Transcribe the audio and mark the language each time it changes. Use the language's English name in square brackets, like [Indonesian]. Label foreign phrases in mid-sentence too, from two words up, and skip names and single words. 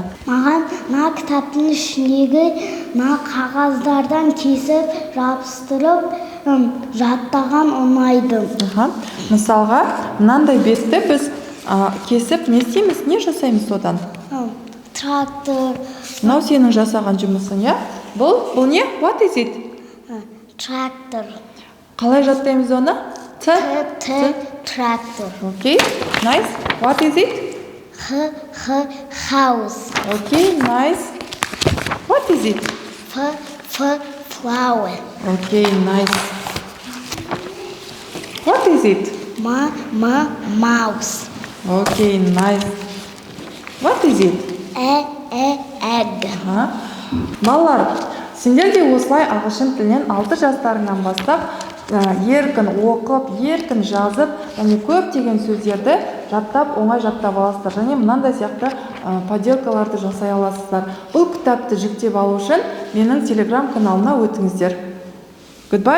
[Kazakh] Маған кітаптың ішіндегі қағаздардан кесіп, жабыстырып, жаттаған ұнайды. Мысалға, мынандай бетті біз кесіп не істейміз, не жасаймыз содан? Трактор. Мынау сенің жасаған жұмысың, иә? Бұл не? [English] What is it? [Kazakh] Трактор. Қалай жаттаймыз оны? Трактор. [English] Okay, nice. What is it? House. Okay, nice. What is it? Flower. Okay, nice. What is it? Mouse. Okay, nice. What is it? Egg. [Kazakh] Балалар, сендер де осылай ағылшын тілінен 6 жастарыңнан бастап еркін оқып, еркін жазып, және көптеген сөздерді жаттап, оңай жаттап аласыздар. Және мынандай сияқты поделкаларды жасай аласыздар. Бұл кітапты жүктеп алу үшін менің телеграм каналына өтіңіздер.